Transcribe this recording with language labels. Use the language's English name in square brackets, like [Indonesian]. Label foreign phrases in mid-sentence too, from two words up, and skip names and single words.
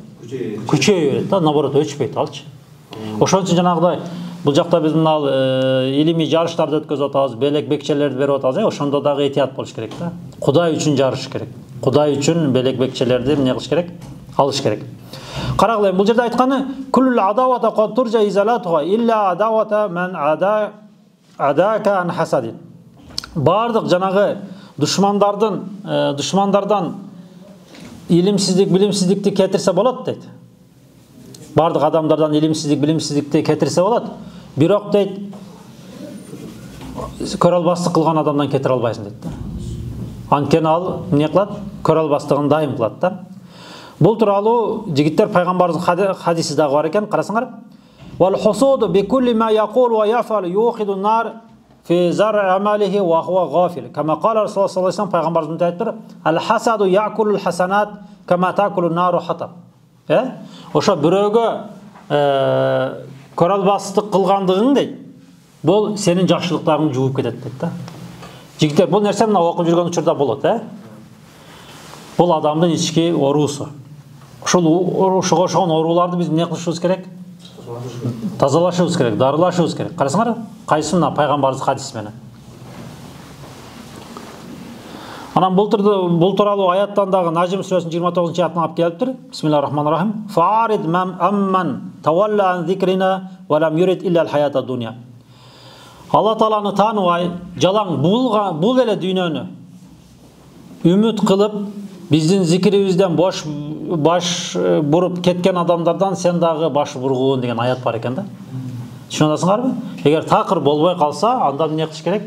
[Kyrgyz] Күчөй берет да, наоборот өчпөйт алчы. Ошон үчүн жанагыдай бул жакта биз мына илимий жарыштарды өткөзүп атабыз, белек бекчелерди берип атабыз, ошондо дагы этият болуш керек да. Кудай үчүн жарыш керек. Кудай үчүн белек бекчелерди эмне кылыш керек? Алыш керек. Карагыла, бул жерде айтканы [Arabic] كل عداوة قد ترجى إزالتها إلا عداوة من عاداك عن حسد. [Kyrgyz] Бардык жанагы душмандардан илимсиздик, билимсиздикти кетирсе болот дейт. Бардык адамдардан илимсиздик, билимсиздикти кетирсе болот. Бирок дейт, көрө албастык кылган адамдан кетире албайсың дейт да. Анткени ал эмне кылат? Көрө албастыгын дайым кылат да. Бул тууралуу жигиттер пайгамбарыбыздын хадиси дагы бар экен, карасаңар. [Arabic] والحسود بكل ما يقول ويفعل يوقد النار في زرع أعماله وهو غافل. كما قال رسول الله صلى الله عليه وسلم, [Kyrgyz] пайгамбарыбыз айтты: [Arabic] "الحسد يأكل الحسنات كما تأكل النار الحطب." [Kyrgyz] Ошо бирөөгө көрө албастык кылгандыгың дейт. Бул сенин жакшылыктарыңды жууп кетет дейт да. Жигиттер, бул нерсе мына окуп жүргөн учурда болот, Бул адамдын ички оорусу. Ошол ошого окшогон ооруларды биз эмне кылышыбыз керек? Тазалашыбыз керек, дарылашыбыз керек. Карасаңар, кайсы мына пайгамбарыбыз хадис менен. Анан бул тууралуу аяттан дагы Najm сүрөсүнүн 29 аятына алып келиптир. [Arabic] بسم الله الرحمن الرحيم. فأعرض عمن تولى عن ذكرنا ولم يرد إلا الحياة الدنيا. [Kyrgyz] Алла Тааланы тааныбай, жалаң бул эле дүйнөнү үмүт кылып, биздин зикирибизден баш буруп кеткен адамдардан сен дагы баш бургуун деген аят бар экен да. Түшүнүп атасыңарбы? Эгер такыр болбой калса, андан эмне кылыш керек?